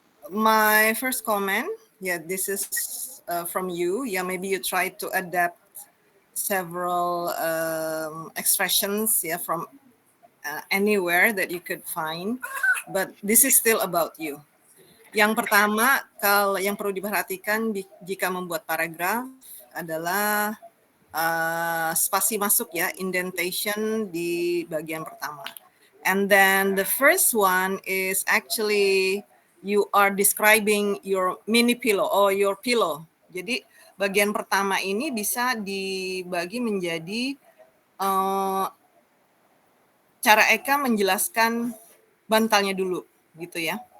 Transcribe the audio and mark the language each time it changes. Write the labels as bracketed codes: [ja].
[en] My first comment, yeah, this is from you. Yeah, maybe you try to adapt several expressions, yeah, from anywhere that you could find, but this is still about you. [id] Yang pertama, kalau yang perlu diperhatikan jika membuat paragraf adalah spasi masuk ya, indentation di bagian pertama. [en] And then the first one is actually you are describing your mini pillow or your pillow. [id] Jadi bagian pertama ini bisa dibagi menjadi cara Eka menjelaskan bantalnya dulu gitu ya.